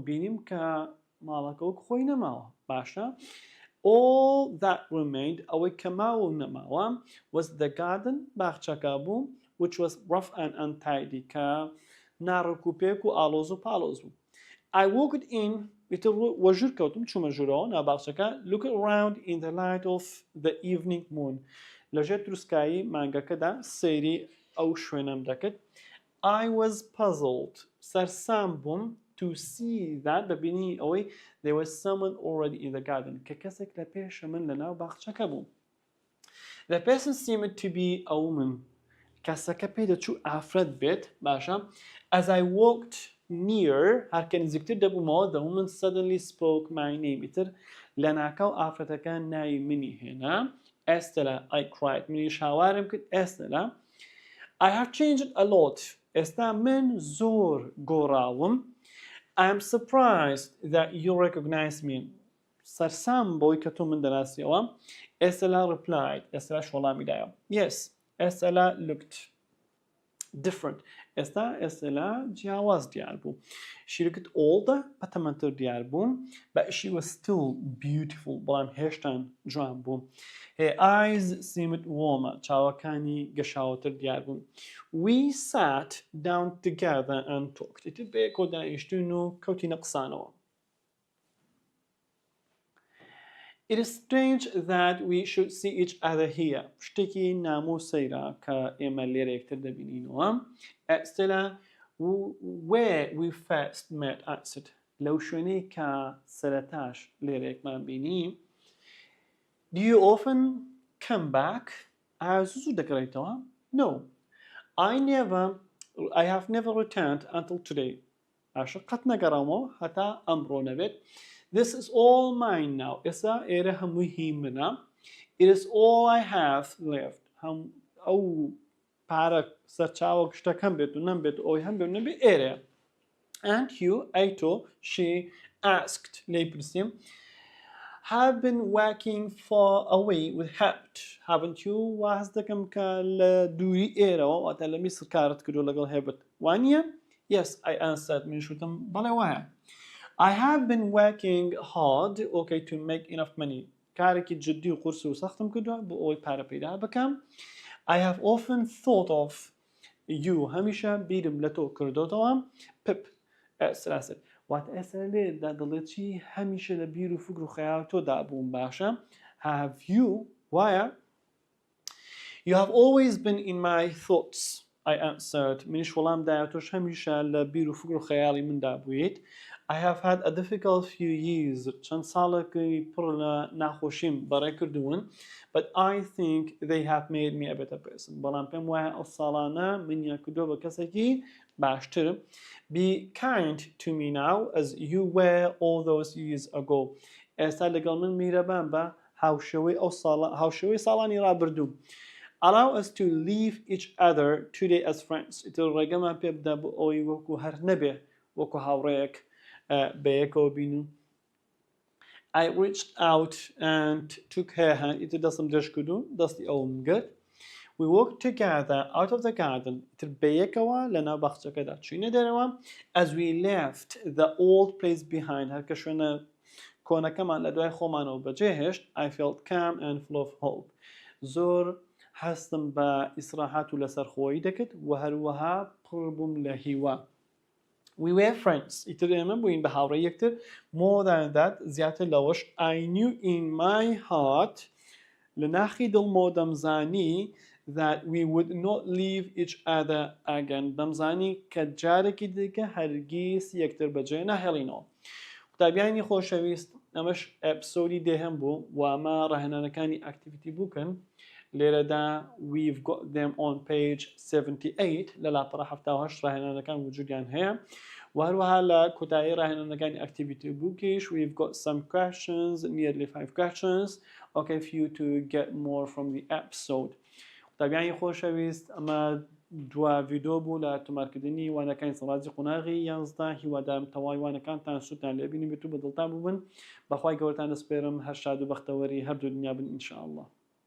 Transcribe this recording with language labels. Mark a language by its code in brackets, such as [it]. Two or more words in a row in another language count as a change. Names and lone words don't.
[ckb] بینیم کە ماڵەکە وەک خۆی نەماوە. باشە. [en] All that remained, [ckb] ئەوەی کە ماوە و نەماوە, [en] was the garden, [ckb] باخچەکە بوو, [en] which was rough and untidy, [ckb] کە ناڕک و پێک و ئالۆز و پالۆز بوو. [en] I walked in, [ckb] وەژور کەوتم چوومە ژوورەوە ناوباخچەکە, [en] looked around in the light of the evening moon. [ckb] لەژێر دروستکایی مانگەکەدا سەیری ئەو شوێنەم دەکرد. [en] I was puzzled. [ckb] سەرسام بووم [en] to see that [ckb] ببینی ئەوەی [en] there was someone already in the garden, [ckb] کە کەسێک لە پێشە من لە ناو باخچەکە بوو. [en] The person seemed to be a woman. [ckb] کەسەکە پێی دەچوو ئافرەت بێت. باشە. [en] As I walked near, [ckb] هەرکە نزیکتر دەبوومەوە, [en] the woman suddenly spoke my name. [ckb] ئیتر لە ناکاو ئافرەتەکە ناوی منی هێنا. [en] Estella, I cried. [ckb] منیش هاوارم کرد. [en] Estella, I have changed a lot. [ckb] ئێستا من زۆر گۆڕاوم. [en] I am surprised that you recognize me. [ckb] سەرسام بۆی کە تۆ من دەناسیەوە. [en] Estella replied. Estella [ckb] وەڵامی دایەوە. [en] Yes, Estella looked different. [ckb] ئێستا ئێستا جیاواز دیار بوو شیرکت ئۆڵدە بەتەمەنتر دیار بوون [en] but she was still beautiful [ckb] بەڵام هێشتان جوان بوو [en] her eyes seemed warmer [ckb] چاوەکانی گەشاوەتر دیار بوون [en] we sat down together and talked [ckb] ئیتر بەیەکەوە دانیشتوین و کەوتینە قسانەوە [en] It is strange that we should see each other here. [ckb] شتێکی نامۆسەیرە کە ئێمە لێرە یەکتر دەبینینەوە. ئێستێلا [en] where we first met [ckb] ئەکسد لەو شوێنەی کە سەرەتاش لێرە یەکمان بینی. [en] Do you often come back? [ckb] ئایا زوو دەگەڕێیتەوە؟ No. [en] I have never returned until today. [ckb] ئاشە قەت نەگەڕامەوە هەتا ئەمڕۆ نەبێت. [en] This is all mine now. [ckb] ئێستا ئێرە هەمووی هی منە. [en] It is all I have left. [ckb] ئەو پارە سەرچاوە شتەکەم بێت و نەمبێت ئەوی هەم بێت نەبێت ئێرە. [en] And you, [ckb] ئەی تۆ, [en] she asked, [ckb] لێی پرسیم, [en] have been working far away with help, haven't you? [ckb] واز دەکەم کە لە دووری ئێرەوە واتە لە میسر کارت کردو لەگەڵ هێبت. [en] وانیە؟ Yes, I answered. [ckb] من شوتم بەڵێ وایە. [en] I have been working hard, okay, to make enough money. [ckb] کارێکی جدی و قورس و سەختم کردووە بۆ ئەوەی پارە پەیدا بکەم. [en] I have often thought of you. [ckb] هەمیشە بیرم لە تۆ کردوتەوە. Pip. ئەسراسر. واتە ئێستا لێدا دەڵێت چی هەمیشە لە بیر و فکر و خەیاڵ تۆدا بووم باشە. [en] Have you? وایە؟ You have always been in my thoughts. I answered. [ckb] منیش وەڵام دایە تۆش هەمیشە لە بیر و فکر و خەیاڵی مندا بوویت. [en] I have had a difficult few years. [ckb] چەند ساڵێکی پڕ لە ناخۆشیم بەڕێ کردوون. [en] But I think they have made me a better person. [ckb] بەڵام پێم وایە ئەو ساڵانە منیان کردووە بە کەسێکی باشتر. [en] Be kind to me now as you were all those years ago. [ckb] ئێستا لەگەڵ من میرەبان بە هاوشێوەی ساڵانی ڕابردوو. [en] Allow us to leave each other today as friends. [ckb] ئیتر ڕێگەمان پێ بدە بۆ ئەوەی وەکو هەر نەبێ وەکو هاوڕێیەک بەیەکەوە بینو. [en] I reached out and took her hand. [ckb] ئیتر دەستم درێژ کردو دەستی ئەوم گرت. [en] We walked together out of the garden. [ckb] ئیتر بەیەکەوە لە ناو باخچەکەدا چوینە دەرەوە. [en] As we left the old place behind. [ckb] هەر کە شوێنە کۆنەکەمان لە دوای خۆمانەوە بەجێهێشت. [en] I felt calm and full of hope. [ckb] زۆر هەستم بە ئیسراحات و لەسەرخۆیی دەکرد و هەروەها پڕ بووم لە هیوا. [en] We were friends. [ckb] ئیتر ئێمە بووین بە هاوڕێی یەکتر. [en] More than that, [ckb] زیاتر لەوەش. [en] I knew in my heart [ckb] لە ناخی دڵمۆ دەمزانی [en] that we would not leave each other again. [ckb] دەمزانی کە جارێکی دیکە هەرگیز یەکتر بەجێ ناهێڵینەوە. قوتابیانی خۆشەویست ئەمەش ئەپسۆدی دێهم بوو و ئەمە ڕاهێنانەکانی [en] activity book. لێرەدا we've got them on page 78 [ckb] لە لاپەڕە 78 ڕاهێنانەکان وجودیان هەیە و هەروەها لە کۆتایی ڕاهێنانەکانی ئاکتیڤیتی بووکیش [en] we've got some questions, nearly 5 questions, okay, for you to get more from the episode. [ckb] قوتابیانی خۆشەویست ئەمە دوا ڤیدۆ بوو لە تۆمارکردنی وانەکانی سەڵاتی قۆناغی 11 هیوادارم تەواوی وانەکانتان سوودتان لێبینی بێت و بەدڵتان ببن. بەخوای گەورەتان دەسپێرم هەر شاد و بەختەوەری هەردوو دنیا بن ئینشاءالله.